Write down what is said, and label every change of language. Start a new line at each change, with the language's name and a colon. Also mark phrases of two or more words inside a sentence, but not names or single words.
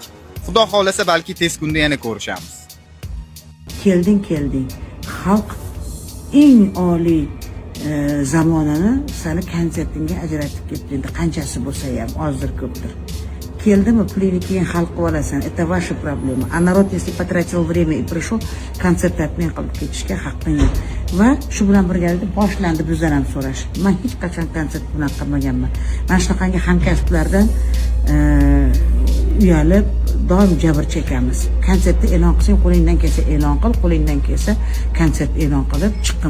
Uzbek: Xudo xolasa balki tez kunda yana ko'rishamiz. Kelding. Xalq eng oliy zamonani seni konsertingga ajratib ketdi. Qanchasi bo'lsa ham, ozdir ko'pdir. Keldimi, pulini keyin hal qilib olasan.
Russian: Это ваша проблема. А народ, если потратил время и пришел,
Uzbek: konsert tatmin qilib ketishga haqqing yo'q. Va shu bilan birgalikda boshlandi bizdan ham so'rash. Men hech qachon konsert bilan qilmaganman. Mana shunaqangi hamkasblardan uyalib, doim jabr chekamiz. Konsertni e'lon qilsang, qo'lingdan kelsa e'lon qil, qo'lingdan kelsa konsert e'lon qilib chiqqin.